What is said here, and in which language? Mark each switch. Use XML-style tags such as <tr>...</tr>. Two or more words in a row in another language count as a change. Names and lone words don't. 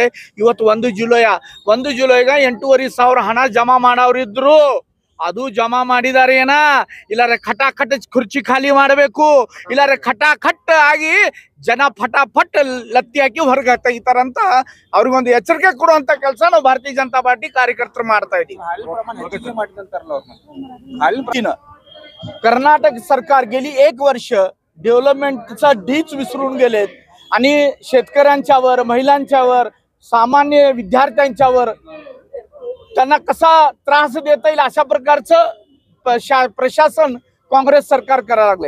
<kn>ಇವತ್ತು 1 ಜುಲೈಗ 8,500 ಹಣ ಜಮಾ ಮಾಡೋರಿದ್ರು, ಅದು ಜಮಾ ಮಾಡಿದಾರೆ ಏನ, ಇಲ್ಲಾರೆ ಖಟಾಖಟ್ ಕುರ್ಚಿ ಖಾಲಿ ಮಾಡಬೇಕು, ಇಲ್ಲಾರೆ ಖಟಾಖಟ್ ಆಗಿ ಜನ ಫಟಾಫಟ್ ಲತ್ತಿ ಹಾಕಿ ಹೊರಗೆ ತೆಗಿತಾರಂತ ಅವ್ರಿಗೊಂದು ಎಚ್ಚರಿಕೆ ಕೊಡುವಂತ ಕೆಲಸ ನಾವು ಭಾರತೀಯ ಜನತಾ पार्टी कार्यकर्ते ಮಾಡ್ತಾ ಇದೀವಿ.</kn> <mr>कर्नाटक सरकार गेली 1 वर्ष डेव्हलपमेंटचा ढीच विसरून गेलेत आणि शेतकऱ्यांच्यावर, महिलांच्यावर, सामान्य विद्यार्थ्यांच्यावर त्यांना कसा त्रास देता येईल अशा प्रकारचं प्रशासन काँग्रेस सरकार करायला लागले.</mr>